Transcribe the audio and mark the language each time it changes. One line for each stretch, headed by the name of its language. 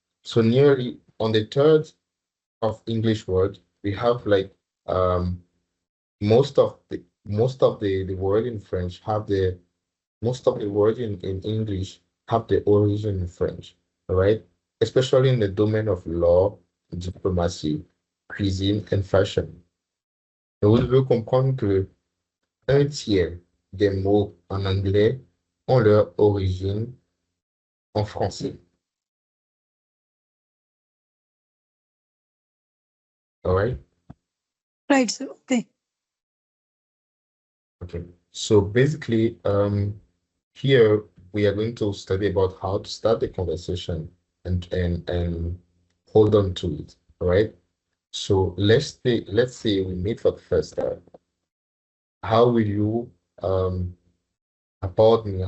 English: So nearly on the third of English word, we have like um most of the word in French have the most of the words in English have the origin in French, all right? Especially in the domain of law, diplomacy, cuisine, and fashion.
French: Et vous devez comprendre que un tiers des mots en anglais ont leur origine en français,
English: all right? Right, sir. Okay. Okay. So basically, here we are going to study about how to start the conversation and hold on to it, all right? So let's say we meet for the first time. How will you about me?